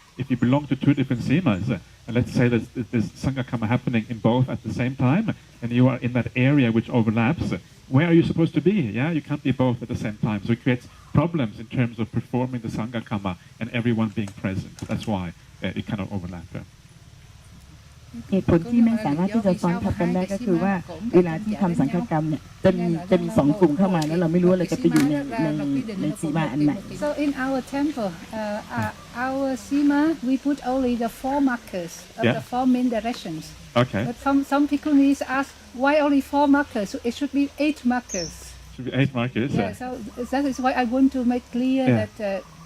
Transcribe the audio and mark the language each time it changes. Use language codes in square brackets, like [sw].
[en] If you belong to two different Simās, and let's say that there's Sangha Kamma happening in both at the same time, and you are in that area which overlaps, where are you supposed to be? You can't be both at the same time. So it creates problems in terms of performing the Sangha Kamma and everyone being present. That's why it cannot overlap. [th] เหตุผลที่ไม่สามารถที่จะซ้อนทับกันได้ก็คือว่าเวลาที่ทำสังฆกรรมเนี่ยจะมีสองกลุ่มเข้ามาแล้วเราไม่รู้ว่าเราจะไปอยู่ในสีมาอันไหน [en] So in our temple, our Simā we put only the 4 markers of the 4 main directions. Okay. But some people ask why only 4 markers? So it should be 8 markers. Should be 8 markers. Yeah. So that is why I want to make clear that.